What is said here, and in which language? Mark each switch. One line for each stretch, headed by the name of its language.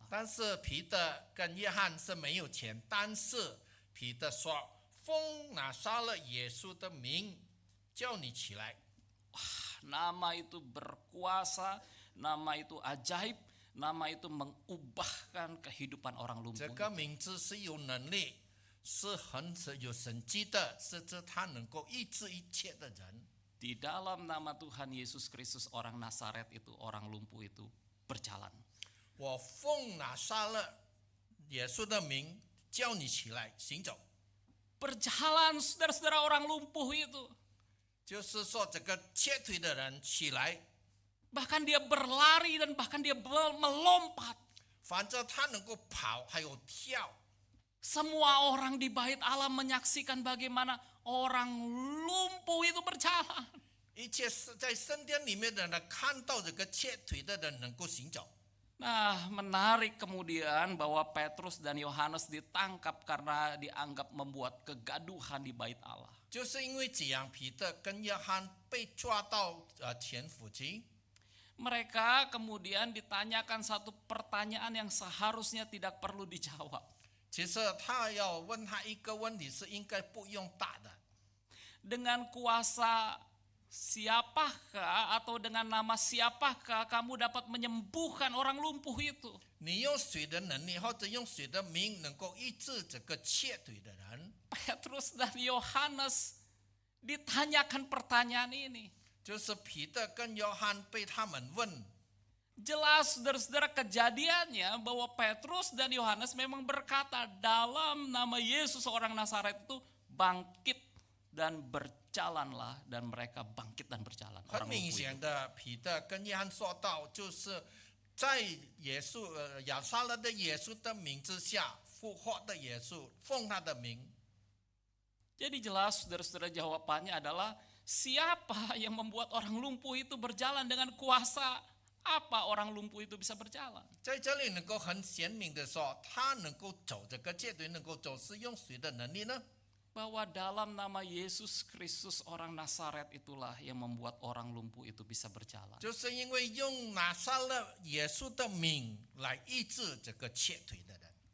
Chinese: 但是彼得跟约翰是没有钱，但是彼得说：“奉拿撒勒耶稣的名，叫你起来。”
Indonesian: Nama itu berkuasa, nama itu ajaib, nama itu mengubahkan kehidupan orang
Chinese: 这
Indonesian: lumpuh.
Chinese: 个名字是有能力，是很有神迹的，是指他能够医治一切的人。
Indonesian: Di dalam nama Tuhan Yesus Kristus orang Nazaret itu, orang lumpuh itu berjalan.
Chinese: 我奉拿撒勒耶稣的名，叫你起来行走。
Indonesian: Berjalan saudara-saudara orang lumpuh itu.
Chinese: 就是说，这个瘸腿的人起来，
Indonesian: Bahkan dia berlari dan bahkan dia melompat.
Chinese: 反正他能够跑，还有跳。
Indonesian: Semua orang di bait Allah menyaksikan bagaimana orang lumpuh itu berjalan.
Chinese: 一切是在圣殿里面的人看到这个瘸腿的人能够行走。
Indonesian: Nah, menarik kemudian bahwa Petrus dan Yohanes ditangkap karena dianggap membuat kegaduhan di bait Allah.
Chinese: 就是因为这样，彼得跟约翰被抓到前府去。
Indonesian: Mereka kemudian ditanyakan satu pertanyaan yang seharusnya tidak perlu dijawab.
Chinese: 其实他要问他一个问题是应该不用答的。
Indonesian: Dengan kuasa siapakah atau dengan nama siapakah kamu dapat menyembuhkan orang lumpuh itu?
Chinese: 你用谁的能力，或者用谁的名，能够医治这个瘸腿的人？
Indonesian: Petrus dan Yohanes ditanyakan pertanyaan ini.
Chinese: 就是彼得跟约翰被他们问。
Indonesian: Jelas saudara-saudara kejadiannya bahwa Petrus dan Yohanes memang berkata dalam nama Yesus orang Nazaret itu bangkit dan berjalanlah, dan mereka bangkit dan berjalan.
Chinese: 很明显的，彼得跟约翰说到，就是在耶稣亚撒勒的耶稣的名之下，复活的耶稣，奉他的名。
Indonesian: Jadi jelas saudara-saudara jawabannya adalah siapa yang membuat orang lumpuh itu berjalan, dengan kuasa apa orang lumpuh itu bisa berjalan.
Chinese: 在这里能够很显明的说，他能够走这个阶段能够走，是用谁的能力呢？
Indonesian: Bahwa dalam nama Yesus Kristus orang Nazaret itulah yang membuat orang lumpuh itu bisa berjalan.
Chinese: 就是因为用拿撒勒耶稣的名来医治这个瘸腿的人。